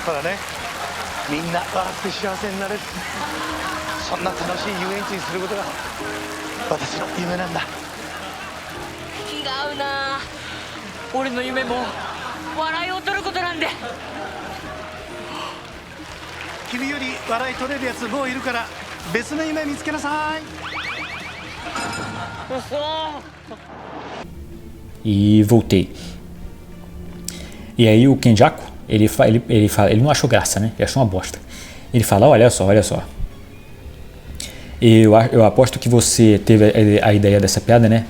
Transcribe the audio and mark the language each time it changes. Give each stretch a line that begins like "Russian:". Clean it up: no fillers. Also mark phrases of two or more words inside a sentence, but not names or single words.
Japanese: ただね、みんな笑って幸せになれる、そんな楽しい遊園地にすることが私の夢なんだ。気が合うな。俺の夢も笑いを取ることなんで。君より笑い取れるやつもういるから別の夢見つけなさい。
Portuguese: E voltei. E aí o Kenjaku, ele não achou graça, né? Ele achou uma bosta. Ele fala, olha só. Eu aposto que você teve a ideia dessa piada, né?